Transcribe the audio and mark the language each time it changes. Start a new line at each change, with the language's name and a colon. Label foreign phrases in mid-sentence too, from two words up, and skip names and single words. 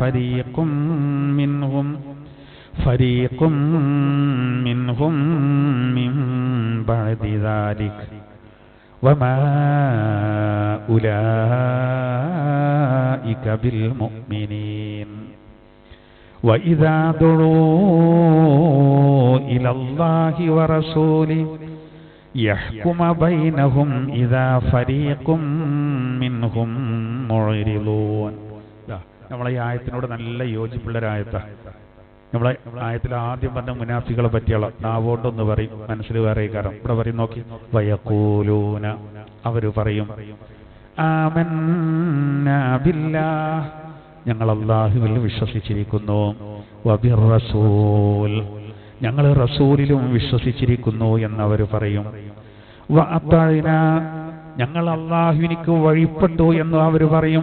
Arabic: فريق منهم من بعد ذلك وما أولئك بالمؤمنين وإذا دعوا إلى الله ورسوله يحكم بينهم إذا فريق منهم معرضون.
Malayalam: നമ്മളെ ഈ ആയത്തിനോട് നല്ല യോജിപ്പുള്ള ഒരു ആയത്താണ്. നമ്മളെ ആയത്തിൽ ആദ്യം പറഞ്ഞ മുനാഫികളെ പറ്റിയുള്ള നാവോണ്ടൊന്ന് പറയും, മനസ്സിൽ വേറെ കാരണം. ഇവിടെ പറയും നോക്കി, വയഖൂലൂന, അവര് പറയും,
Arabic: آمنا بالله,
Malayalam: ഞങ്ങൾ അല്ലാഹുവിൽ വിശ്വസിച്ചിരിക്കുന്നു, വബിർറസൂൽ, ഞങ്ങൾ റസൂലിലും വിശ്വസിച്ചിരിക്കുന്നു എന്നവർ പറയും, വഅതഅനാ, ഞങ്ങൾ അല്ലാഹുവിനിക്ക് വഴിപ്പെട്ടു എന്ന് അവർ പറയും.